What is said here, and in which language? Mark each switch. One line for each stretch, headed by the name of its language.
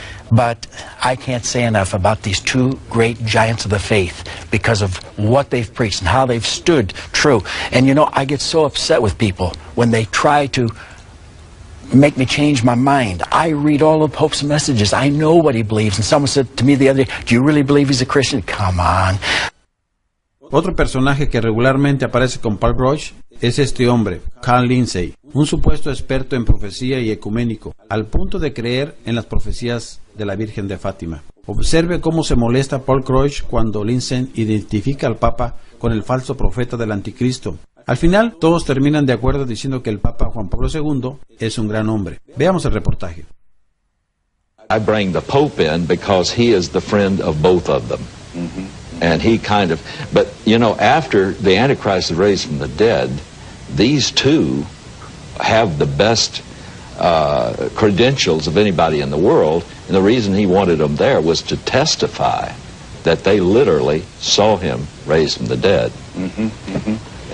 English: But I can't say enough about these two great giants of the faith because of what they've preached and how they've stood true. And you know, I get so upset with people when they try to make me change my mind. I read all of Pope's messages. I know what he believes. And someone said to me the other day, "Do you really believe he's a Christian?" Come on.
Spanish: Otro personaje que regularmente aparece con Paul Grosch es este hombre, Carl Lindsay, un supuesto experto en profecía y ecuménico, al punto de creer en las profecías de la Virgen de Fátima. Observe cómo se molesta Paul Grosch cuando Lindsay identifica al Papa con el falso profeta del Anticristo. Al final, todos terminan de acuerdo diciendo que el Papa Juan Pablo II es un gran hombre. Veamos el reportaje.
English: I bring the Pope in because he is the friend of both of them. Mm-hmm. And he kind of, but you know, after the Antichrist is raised from the dead, these two have the best credentials of anybody in the world, and the reason he wanted them there was to testify that they literally saw him raised from the dead. Mm-hmm. Mm-hmm.